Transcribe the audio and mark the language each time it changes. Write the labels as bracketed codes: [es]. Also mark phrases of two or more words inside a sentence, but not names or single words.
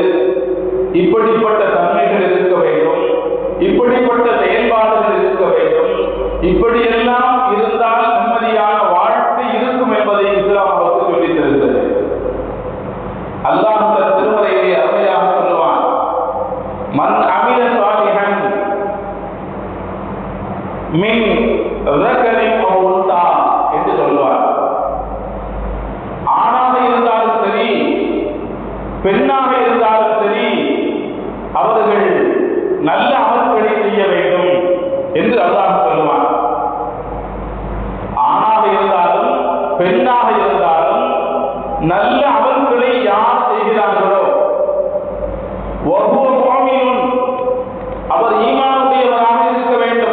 [ta] இப்படிப்பட்ட தன்மைகள் இருக்க வேண்டும், இப்படிப்பட்ட செயல்பாடுகள் இருக்க வேண்டும், இப்படியெல்லாம் இருந்தால் நிம்மதியான வாழ்க்கை இருக்கும் என்பதை இஸ்லாம் நமக்கு சொல்லித் தருகிறது. அல்லாஹ் தன் திருமறையை அருமையாக சொல்லுவான். [ar] من عمل صالحا من ذكرٍ أو أنثى [ta] என்று சொல்லுவார். ஆணாக இருந்தாலும் சரி, பெண்ணாக இருந்தாலும் சரி, அவர்கள் நல்ல அமல்களை செய்ய வேண்டும் என்று அல்லாஹ் சொல்லுவான். ஆணாக இருந்தாலும் பெண்ணாக இருந்தாலும் நல்ல அமல்களை யார் செய்கிறார்களோ [ar] وهو مؤمن, [ta] அவர் ஈமானுடையவராக இருக்க வேண்டும்.